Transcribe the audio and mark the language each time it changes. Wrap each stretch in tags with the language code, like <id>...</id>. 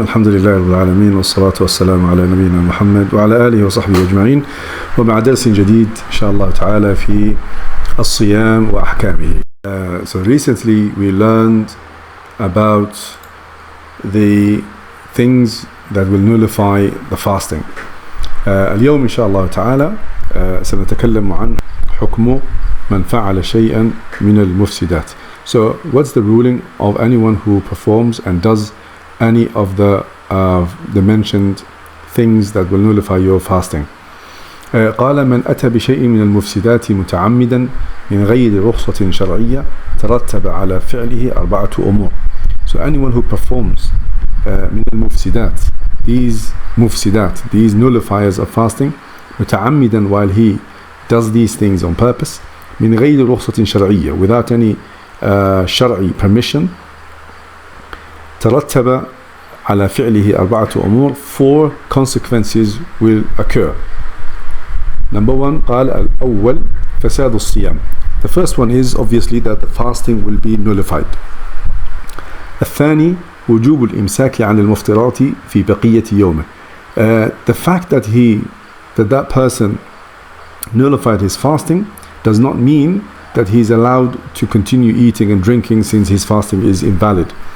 <ar>الحمد لله رب العالمين، والصلاة والسلام على نبينا محمد وعلى آله وصحبه أجمعين، ومع درس جديد إن شاء الله تعالى في الصيام وأحكامه.</ar> <en>So recently we learned about the things that will nullify the fasting.</en> <ar>اليوم إن شاء الله تعالى سنتكلم عن حكم من فعل شيئا من المفسدات.</ar> <en>So what's the ruling of anyone who performs and does any of the mentioned things that will nullify your fasting.</en> <ar>قال من أتى بشيء من المفسدات متعمدا من غير رخصة شرعية ترتب على فعله أربعة أمور.</ar> <en>So anyone who performs</en> <ar>من المفسدات,</ar> <en>these nullifiers of fasting,</en> <ar>متعمدا,</ar> <en>while he does these things on purpose,</en> <ar>من غير رخصة شرعية,</ar> <en>without any شرعي permission,</en> <ar>ترتب على فعله أربعة أمور,</ar> <en>4 consequences will occur. Number 1,</en> <ar>قال الأول فساد الصيام.</ar> <en>The first one is obviously that the fasting will be nullified.</en> <ar>الثاني وجوب الإمساك عن المفطرات في بقية يومه.</ar> <en>The fact that that person nullified his fasting does not mean that he is allowed to continue eating and drinking since his fasting is invalid.</en>